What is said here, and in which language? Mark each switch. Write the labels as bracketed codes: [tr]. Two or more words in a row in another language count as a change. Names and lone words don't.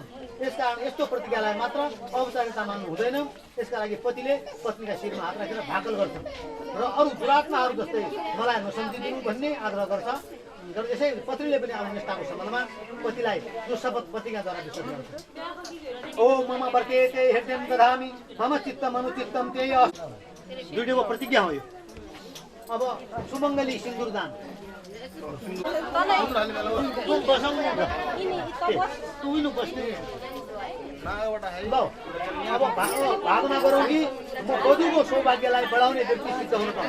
[ne] यसकारण यस्तो प्रतिज्ञालाई मात्र औपचारिकता मान्नु हुँदैन। त्यसका लागि पतिले पत्नीका शिरमा हात राखेर भाकल गर्छन् र अरू दुरात्माहरू जस्तै मलाई नसम्झिदिनु भन्ने आग्रह गर्छ। यसै पत्नीले पनि आफ्नो निष्ठाको सम्बन्धमा पतिलाई जो शपथ प्रतिज्ञाद्वारा विश्वास गर्छ। [sa] ओम मम वर्तेते हृदयं दधामि मम चित्तम अनुचित्तम त्यय। [ne] दुईटैको प्रतिज्ञा हो यो। अब सुमङ्गली सिन्दुरदान अब भावना गरौँ कि म वधुको सौभाग्यलाई बढाउने व्यक्ति सिद्ध हुनु पर्छ।